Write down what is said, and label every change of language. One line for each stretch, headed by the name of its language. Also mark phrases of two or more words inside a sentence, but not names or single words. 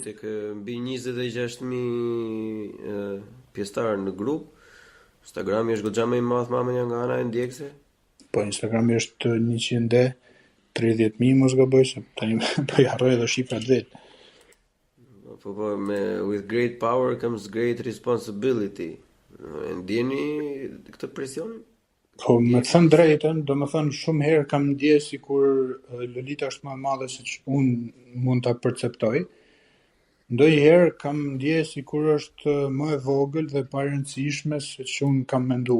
Albanian: Tek mbi 26.000 pjesëtarë në grup. Instagrami është goxha më I madh mamën nga ana e ndjekëse. Po Instagrami është 130.000 mos gaboj, se tani po I harroj edhe shifrat vet.
English: Po with great power comes great responsibility.
Albanian: Ndjeni këtë presionin? Po me të thënë drejtën, do më thënë shumë herë kam ndjerë sikur Lolita është më e madhe se që unë mund ta perceptoj. Ndonjëherë kam ndjerë sikur është më e vogël dhe pa rëndësishme se që unë kam menduar.